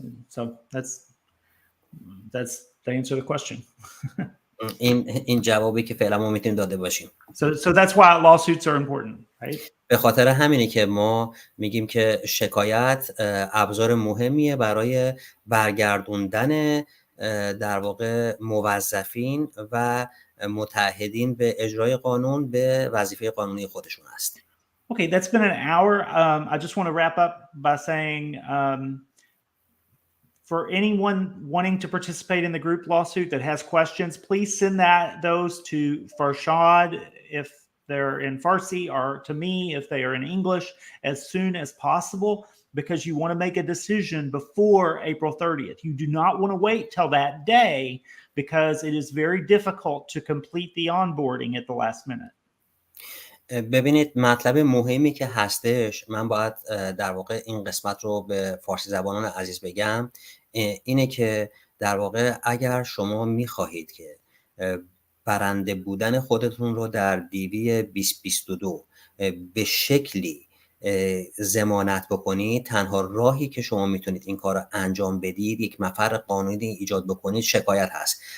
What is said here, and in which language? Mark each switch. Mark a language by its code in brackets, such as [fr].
[en] So that's the answer to the question. [fa] این جوابی که فعلا ما میتونیم داده باشیم. [en] So that's why lawsuits are important, right? [fa] به خاطر همینه که ما میگیم که شکایت ابزار مهمیه برای برگردوندن در واقع موظفین و متعهدین به اجرای قانون به وظیفه قانونی خودشون است. [en] Okay, that's been an hour. I just want to wrap up by saying for anyone wanting to participate in the group lawsuit that has questions, please send those to Farshad if they're in Farsi, or to me if they are in English, as soon as possible, because you want to make a decision before April 30th. You do not want to wait till that day because it is very difficult to complete the onboarding at the last minute. [fa] ببینید مطلب مهمی که هستش، من باید در واقع این قسمت رو به فارسی زبانان عزیز بگم، اینه که در واقع اگر شما میخواهید که برنده بودن خودتون رو در دیوی 2022 به شکلی ضمانت بکنید، تنها راهی که شما میتونید این کار رو انجام بدید، یک مفر قانونی ایجاد بکنید، شکایت هست.